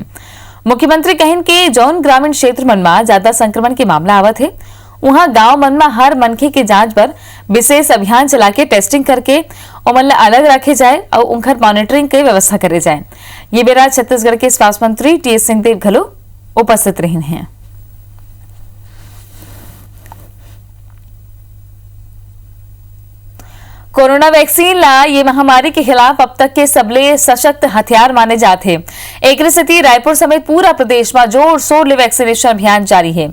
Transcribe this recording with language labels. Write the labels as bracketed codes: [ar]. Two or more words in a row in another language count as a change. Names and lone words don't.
[hne] मुख्यमंत्री कहिन के जौन ग्रामीण क्षेत्र मन में ज्यादा संक्रमण के मामला आवत है वहां गांव मन में हर मनखे के जांच पर विशेष अभियान चला के टेस्टिंग करके ओमन ला अलग रखे जाए और उनकर मॉनिटरिंग की व्यवस्था करे जाए। ये बेरा छत्तीसगढ़ के स्वास्थ्य मंत्री टी.एस. सिंहदेव घलो उपस्थित रहे हैं। कोरोना वैक्सीन ला ये महामारी के खिलाफ अब तक के सबले सशक्त हथियार माने जाते हैं। एक स्थिति रायपुर समेत पूरा प्रदेश में जोर शोर ले वैक्सीनेशन अभियान जारी है।